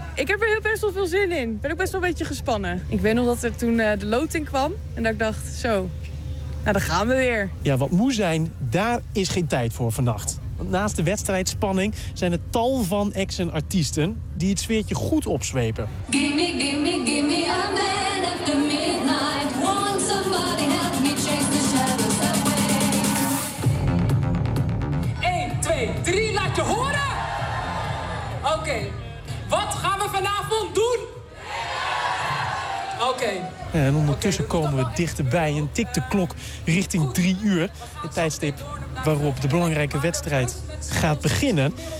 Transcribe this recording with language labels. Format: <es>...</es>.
<nl>Ik heb er best wel veel zin in. Ik ben ook best wel een beetje gespannen. Ik weet nog dat er toen de loting kwam en dat ik dacht, zo, nou dan gaan we weer. Ja, wat moe zijn, daar is geen tijd voor vannacht. Want naast de wedstrijdspanning zijn er tal van ex-en artiesten die het sfeertje goed opzwepen.</nl> <en>Give me a man after midnight. Want somebody help me change the shadows away.</en> <nl>1, 2, 3, laat je horen! Oké. Wat gaan we vanavond doen? Oké. En ondertussen komen we dichterbij en tikt de klok richting 3 uur. Het tijdstip waarop de belangrijke wedstrijd gaat beginnen.</nl>